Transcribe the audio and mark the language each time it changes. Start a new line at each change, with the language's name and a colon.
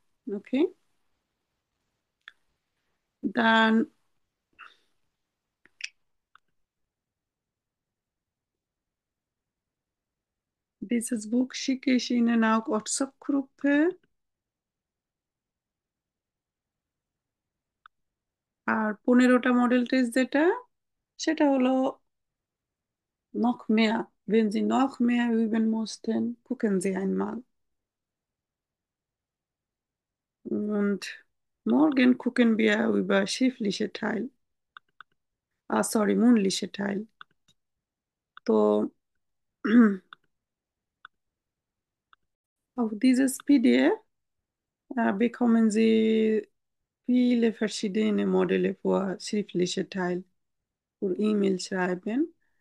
German: ওকে, dann dieses Buch schicke ich Ihnen auch WhatsApp-Gruppe।
Bangla: আর 15টা model test যেটা, সেটা হলো
German: noch mehr. Wenn Sie noch mehr üben mussten, gucken Sie einmal. Und morgen gucken wir über schriftliche Teil. Sorry, mündliche Teil. তো auf dieses PDF bekommen Sie viele verschiedene Modelle für schriftliche Teil, für E-Mail schreiben.